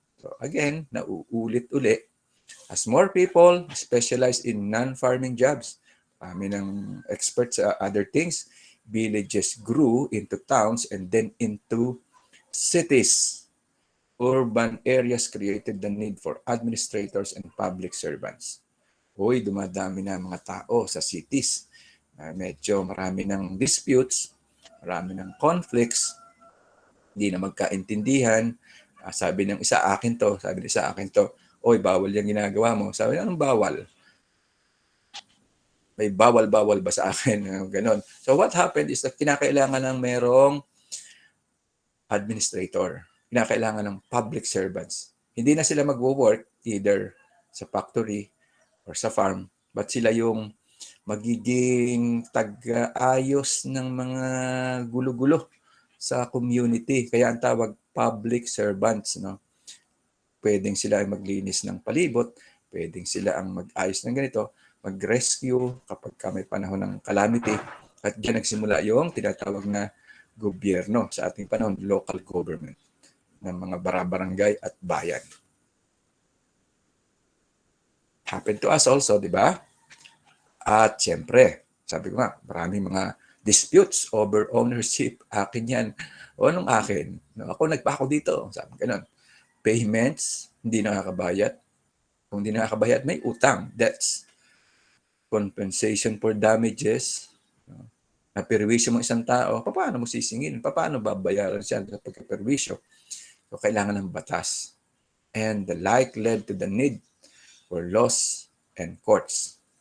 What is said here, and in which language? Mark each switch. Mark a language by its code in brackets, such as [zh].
[en] So again, [tl] nauulit-uli. [en] As more people specialize in non-farming jobs, [tl] kami ng [en] experts sa other things, villages grew into towns and then into cities. Urban areas created the need for administrators and public servants. [tl] Hoy, dumadami na mga tao sa cities. Medyo marami ng disputes, marami ng conflicts, hindi na magkaintindihan. Sabi ng isa, akin to. Sabi ng isa, akin to. Oy, bawal yung ginagawa mo. Sabi, anong bawal? May bawal-bawal ba sa akin? Ganon. [en] So what happened is that [tl] kinakailangan ng merong administrator. Kinakailangan ng public servants. Hindi na sila magwo-work either sa factory or sa farm, but sila yung magiging tag-ayos ng mga gulo-gulo sa community. Kaya ang tawag public servants. No? Pwedeng sila ay maglinis ng palibot, pwedeng sila ang mag-ayos ng ganito, mag-rescue kapag may panahon ng calamity. At diyan nagsimula yung tinatawag na gobyerno sa ating panahon, local government ng mga barangay at bayan. [en] Happened to us also, [tl] di ba? At siyempre, sabi ko nga, maraming mga [en] disputes over ownership. [tl] Akin yan. O anong akin? No, ako nagpako dito. Sabi ganun. Payments, hindi nakakabayad. Kung hindi nakakabayad, may utang, debts. [en] Compensation for damages. [tl] Naperwisyo mo isang tao, paano mo sisingin? Paano babayaran siya sa pagkaperwisyo? So, kailangan ng batas. [en] And the like led to the need for laws and courts.